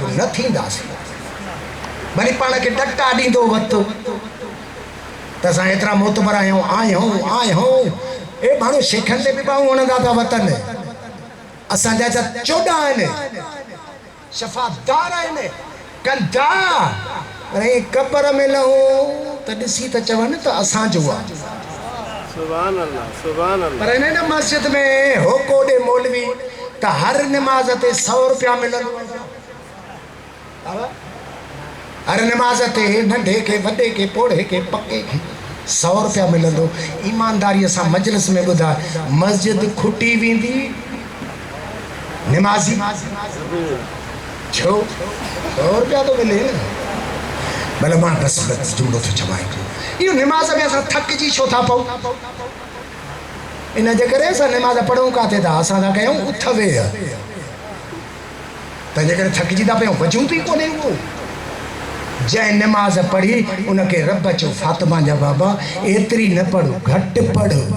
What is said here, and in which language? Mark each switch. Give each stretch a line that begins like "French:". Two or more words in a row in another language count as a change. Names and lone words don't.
Sindhi: न थींदासीं भली पाण खे डटा ॾींदो वक़्तु त असां एतिरा मोतबर आहियूं ए माण्हू शेखनि ते बि ॿाहूं हणंदा था वतन असांजा जा 14 आहिनि शफ़ादार आहिनि कंदा पर क़बर में लहूं त ॾिसी त चवनि त असांजो आहे
Arabic: سبحان الله
Sindhi: पर इन मस्जिद में हो कोडे मौलवी त हर नमाज ते 100 रुपया मिलंदो हर नमाज ते नंढे के वॾे के पोड़े के पके के 100 रुपया मिलंदो ईमानदारीअ सां मजलिस में ॿुधा मस्जिद खुटी वेंदी नमाज़ी छो 100 रुपया तो मिले न भले मां बस जुमलो थो चवां इहो नमाज़ में असां थकिजी छो था पऊं इन जे करे असां नमाज़ पढ़ूं काथे था असां था कयूं उथ वेह तंहिंजे करे थकिजी था पियूं वजूद ई कोन्हे उहो जंहिं नमाज़ पढ़ी उनखे रब चयो फातिमा जा बाबा एतिरी न पढ़ो घटि पढ़